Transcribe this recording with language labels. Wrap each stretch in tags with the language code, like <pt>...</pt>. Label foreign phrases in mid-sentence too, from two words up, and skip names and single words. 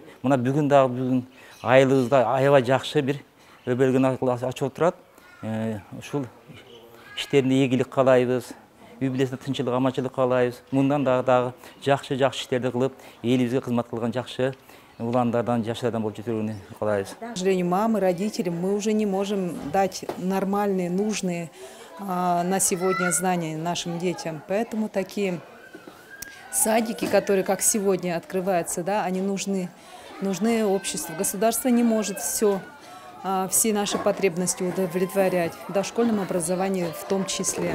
<ky>Мына бүгүн дагы айылыбызда аябай жакшы бир өбөлгөн ачып отурат. Ушул иштерине ийгилик каалайбыз, үй бүлөсүнө тынччылык, аманчылык каалайбыз. Мындан дагы жакшы иштерди кылып, элибизге кызмат кылган жакшы уландардан, жаштардан болуп жүрүүнү каалайбыз.</ky> <ru>К сожалению, мамы, родители, мы уже не можем дать нормальные, нужные на сегодня знания нашим детям. Поэтому такие садики, которые как сегодня открываются, да, они нужны обществу. Государство не может все наши потребности удовлетворять, в дошкольном образовании в том числе.</ru>